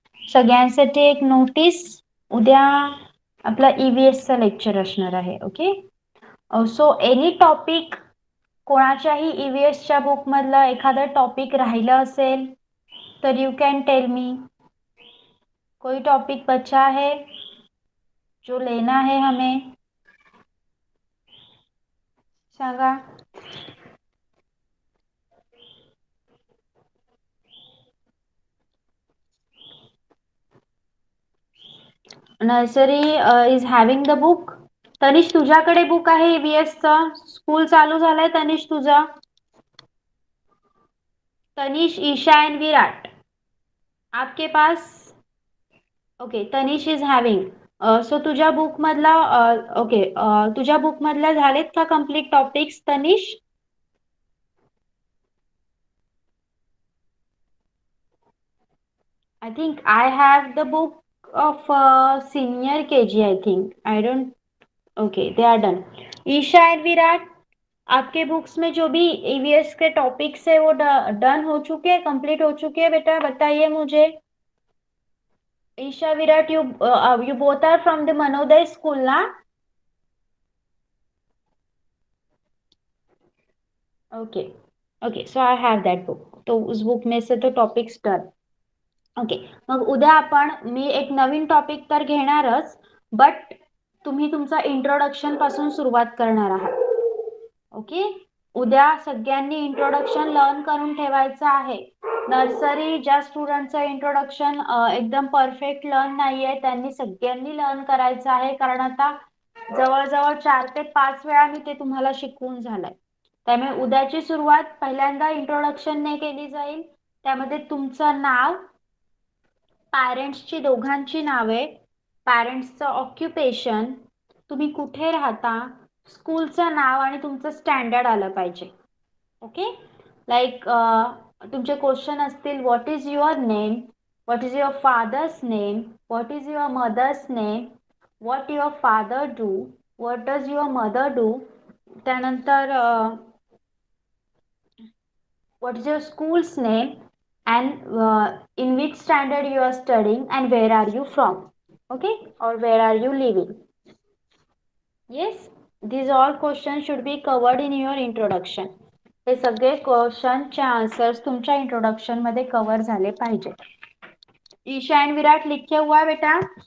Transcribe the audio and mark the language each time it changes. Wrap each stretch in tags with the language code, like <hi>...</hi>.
<mr>सगळ्यांसाठी एक नोटीस, उद्या आपला EVS चा लेक्चर असणार आहे. ओके, सो एनी टॉपिक, कोणाच्याही EVS च्या बुक मधला एखादा टॉपिक राहिला असेल तर</mr> <en>You can tell me.</en> <hi>कोई टॉपिक बचा है जो लेना है हमें, सांगा।</hi> <en>Nursery is having the book.</en> <mr>Tanish तुझ्याकडे बुक आहे EVS चा. स्कूल चालू झालाय तनिष तुझा.</mr> <hi>तनिष, ईशा एंड विराट आपके पास.</hi> <en>Okay Tanish is having.</en> <mr>So तुझ्या बुक मधला ओके तुझ्या बुक मधल्या झालेत का complete topics Tanish?</mr> <en>I think I have the book of senior KG. I think I don't. Okay, they are done.</en> <hi>Isha and Virat आपके बुक्स में जो भी EVS के टॉपिक्स है वो डन हो चुके हैं, कंप्लीट हो चुके हैं बेटा, बताइए मुझे.</hi> <en>Isha, Virat, you both are from the Manoday school ना? Okay okay so I have that book.</en> <hi>तो उस बुक में से तो टॉपिक्स डन.</hi> <mr>ओके मग उद्या आपण मी एक नवीन टॉपिक तर घेणारच, बट तुम्ही तुमचा इंट्रोडक्शन पासून सुरुवात करणार आहात. ओके उद्या सगळ्यांनी इंट्रोडक्शन लर्न करून ठेवायचं आहे. नर्सरी ज्या स्टुडंटचं इंट्रोडक्शन एकदम परफेक्ट लर्न नाहीये त्यांनी सगळ्यांनी लर्न करायचं आहे, कारण आता जवळजवळ 4 ते 5 वेळा मी ते तुम्हाला शिकवून झालंय. त्यामुळे उद्याची सुरुवात पहिल्यांदा इंट्रोडक्शनने केली जाईल. त्यामध्ये तुमचं नाव, पॅरेंट्सची दोघांची नावे, पॅरेंट्सचं ऑक्युपेशन, तुम्ही कुठे राहता, स्कूलचं नाव आणि तुमचं स्टँडर्ड आलं पाहिजे. ओके लाईक तुमचे क्वेश्चन असतील</mr> <en>What is your name, what is your father's name, what is your mother's name, what your father do, what does your mother do, त्यानंतर what is your school's name and in which standard you are studying and where are you from, okay, or where are you living. Yes, these all questions should be covered in your introduction.</en> <mr>हे सगळे क्वेश्चनचे answers तुमच्या introduction मध्ये cover झाले पाहिजे.</mr> <hi>Isha and Virat लिखे हुआ है बेटा?</hi>